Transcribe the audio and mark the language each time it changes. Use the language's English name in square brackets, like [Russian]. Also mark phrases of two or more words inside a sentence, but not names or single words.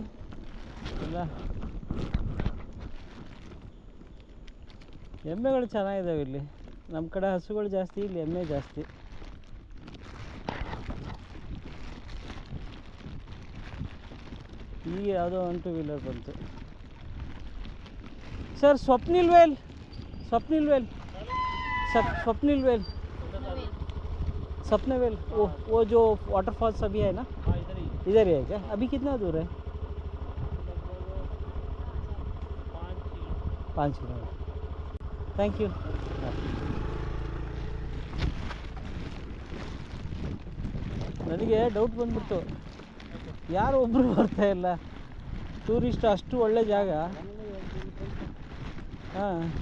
[Kannada] ಎಲ್ಲ ಎಮ್ಮೆಗಳು ಚೆನ್ನಾಗಿದ್ದಾವೆ ಇಲ್ಲಿ. ನಮ್ಮ ಕಡೆ ಹಸುಗಳು ಜಾಸ್ತಿ, ಇಲ್ಲಿ ಎಮ್ಮೆ ಜಾಸ್ತಿ. ಈಗ ಯಾವುದೋ 1 2 ವೀಲರ್ ಬಂತು. [Hindi] ಸರ್ ಸ್ವಪ್ನಿಲ್ वेल वो जो वाटरफॉल्स अभी है ना, इधर ही है क्या? अभी कितना दूर है? 5 किलोमीटर. [English] Thank you. [Kannada] ನನಗೆ ಡೌಟ್ ಬಂದ್ಬಿಡ್ತು, ಯಾರು ಒಬ್ಬರು ಬರ್ತಾ ಇಲ್ಲ. ಟೂರಿಸ್ಟ್ ಅಷ್ಟು ಒಳ್ಳೆ ಜಾಗ. ಹಾಂ,